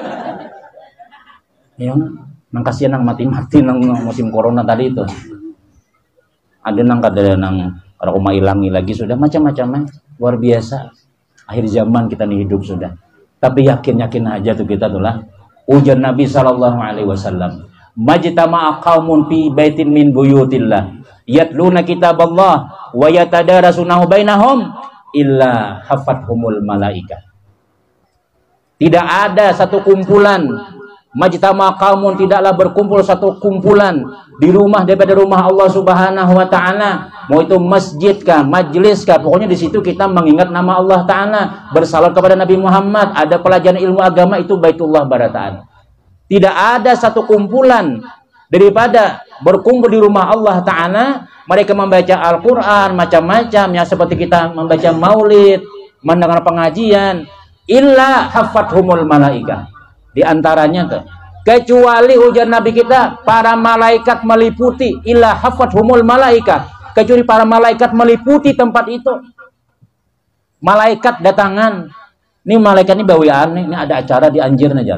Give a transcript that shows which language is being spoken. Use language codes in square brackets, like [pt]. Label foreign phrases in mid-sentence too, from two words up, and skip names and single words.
[bjn] Ya, nang kasihan nang mati-mati nang musim corona tadi itu. Ada nang kada nang kalau mau hilangi lagi sudah macam-macam luar biasa. Akhir zaman kita nih hidup sudah. Tapi yakin aja tuh kita tuh lah. Ujar Nabi [ar] صلى الله عليه وسلم ما اجتمع قوم في بيت من بيوت الله يتلون كتاب الله ويتدارسونه بينهم إلا حفتهم الملائكة." [bjn] Tidak ada satu kumpulan [ar] ما اجتمع قوم, [bjn] tidaklah berkumpul satu kumpulan di rumah daripada rumah Allah [ar] سبحانه وتعالى, [bjn] mau itu masjid kah, majlis kah, pokoknya di situ kita mengingat nama Allah taala, bersalawat kepada Nabi Muhammad, ada pelajaran ilmu agama, itu Baitullah Barataan. Tidak ada satu kumpulan daripada berkumpul di rumah Allah taala, mereka membaca Al-Qur'an macam-macam ya, seperti kita membaca maulid, mendengar pengajian, [ar] إلا حفتهم الملائكة. [bjn] Di antaranya kecuali ujar Nabi kita, para malaikat meliputi, [ar] إلا حفتهم الملائكة, [bjn] kecuali para malaikat meliputi tempat itu. Malaikat datangan. Ini malaikat ini bawian nih, ini ada acara di Anjir aja.